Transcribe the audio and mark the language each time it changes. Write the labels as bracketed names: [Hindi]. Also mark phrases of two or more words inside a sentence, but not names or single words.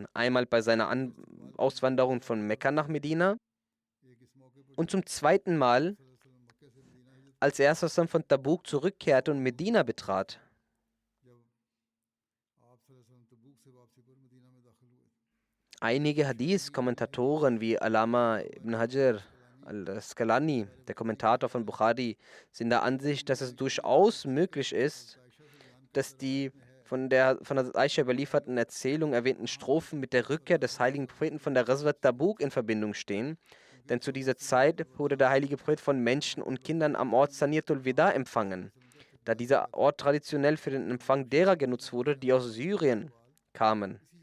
[German] Einmal bei seiner Auswanderung von Mekka nach Medina und zum zweiten Mal, als er von Tabuk zurückkehrte und Medina betrat. Einige Hadith-Kommentatoren wie Allama ibn Hajar al-Asqalani, der Kommentator von Bukhari, sind der Ansicht, dass es durchaus möglich ist, dass die von der Aisha überlieferten Erzählung erwähnten Strophen mit der Rückkehr des heiligen Propheten von der Ghazwat Tabuk in Verbindung stehen, denn zu dieser Zeit wurde der heilige Prophet von Menschen und Kindern am Ort Saniyatul Wida empfangen, da dieser Ort traditionell für den Empfang derer genutzt wurde, die aus Syrien kamen.